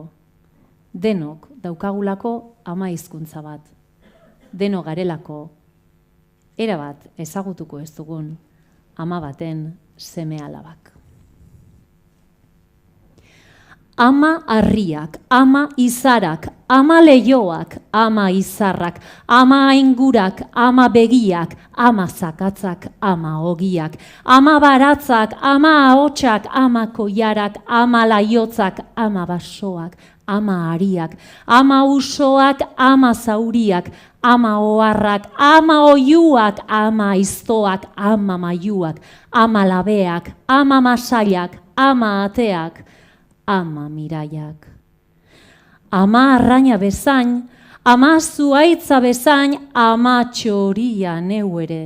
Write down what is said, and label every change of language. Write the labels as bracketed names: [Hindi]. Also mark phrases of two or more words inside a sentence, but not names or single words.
[Basque] Denok daukagulako ama hizkuntza bat. Denok garelako erabat ezagutuko ez dugun ama baten seme alabak. Ama harriak, ama izarak, ama leioak, ama izarrak, ama aingurak, ama begiak, ama zakatzak, ama ogiak, ama baratzak, ama ahotsak, ama koiarak, ama laiotzak, ama basoak, ama ariak, ama usoak, ama zauriak, ama oharrak, ama oiuak, ama aiztoak, ama maiuak, ama labeak, ama masailak, ama ateak, ama miraiak. Ama arraina bezain, ama zuaitza bezain, ama txoria neu ere.